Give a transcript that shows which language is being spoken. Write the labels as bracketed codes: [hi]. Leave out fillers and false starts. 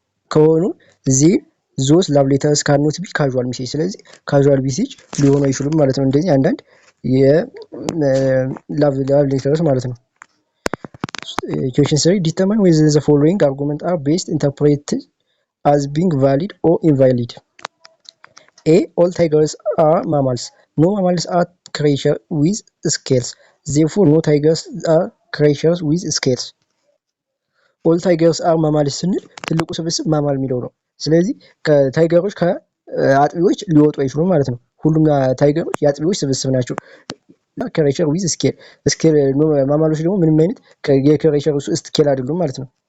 [am] ከሆኑ [en] ዞስ ላቭ ሌተርስ ካኖት ቢ ካዡዋል ሜሴጅ [am] ስለዚህ ካዡዋል ሜሴጅ ሊሆኑ አይችሉም ማለት ነው። [en] እንደዚህ አንዳንድ የላቭ ሌተርስ ማለት ነው። Question 3 determine whether the following arguments are best interpreted as being valid or invalid. A. All tigers are mammals. No mammals are creatures with scales. Therefore, no tigers are creatures with scales. All tigers are mammals [am] ስንል ትልቁ ስብስብ ማማል የሚለው ነው። ስለዚህ ከታይገሮች ከአጥቢዎች ሊወጡ አይችሉም ማለት ነው። ሁሉም ታይገሮች የአጥቢዎች ስብስብ ናቸው። ክሬቸር ዊዝ ስኬል ማማሎች ደግሞ ምንም አይነት የክሬቸር ስኬል አይደሉም ማለት ነው።